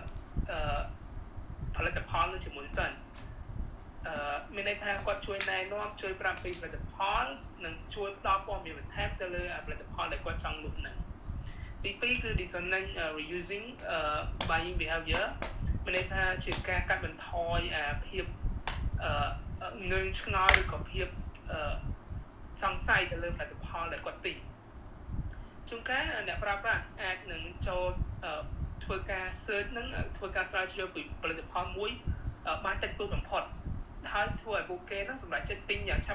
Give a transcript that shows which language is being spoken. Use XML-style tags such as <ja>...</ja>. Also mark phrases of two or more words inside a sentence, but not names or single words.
<km>ផលិតផលនឹងជាមុនសិនមានន័យថាគាត់ជួយណែនាំជួយប្រាប់ពីផលិតផលនិងជួយផ្ដល់ព័ត៌មានបន្ថែមទៅលើ ផលិតផលដែលគាត់ចង់លក់ហ្នឹងទី2គឺ</km> <en>dissonant reusing buying behavior</en> <km>មានន័យថាជាការកាត់បន្ថយភាពងឿងឆ្ងល់ឬក៏ភាពសង្ស័យទៅលើផលិតផលដែលគាត់ទិញជួនកាលអ្នកប្រើប្រាស់អាចនឹងចូលធ្វើការ search នឹងធ្វើការស្រាវជ្រាវពីផលិតផលមួយបានតិចតួចបំផុតហើយធ្វើឲ្យពួកគេនឹងសម្រេចចិត្តទិញយ៉ាងឆាប់</km>